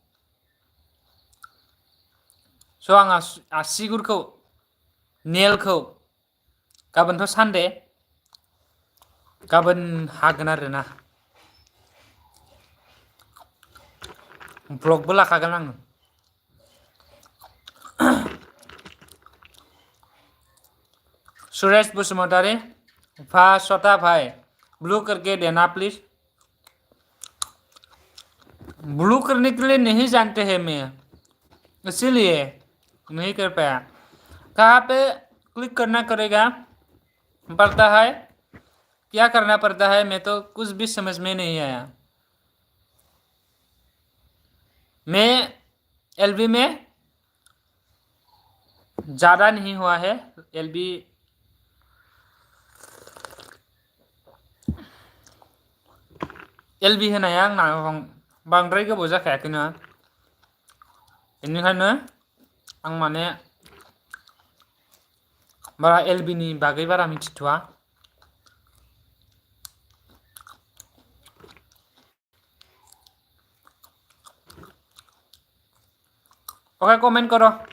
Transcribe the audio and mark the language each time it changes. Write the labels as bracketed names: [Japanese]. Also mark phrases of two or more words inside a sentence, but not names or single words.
[Bodo] स आं आसिगुरखौ नेलखौ गाबोनथ' सानडे गाबोन हागोन आरोना ब्लगबो लाखागोन आङो [Hindi] सुरेश बसुमतारी छोटा भाई ब्लू करके देना प्लीज ब्लू करने के लिए नहीं जानते हैं मैं इसीलिए नहीं कर पाया कहाँ पे क्लिक करना पड़ता है क्या करना पड़ता है मैं तो कुछ भी समझ में नहीं आया मैं एलबी में ज़्यादा नहीं हुआ है [Bodo] एलबी होनाया आंना बांद्राय गोबाव जाखायाखैना बेनिखायनो आं माने बारा एलबिनि बागै बारा मिथिथ'आ ओके [Hindi] कमेंट करो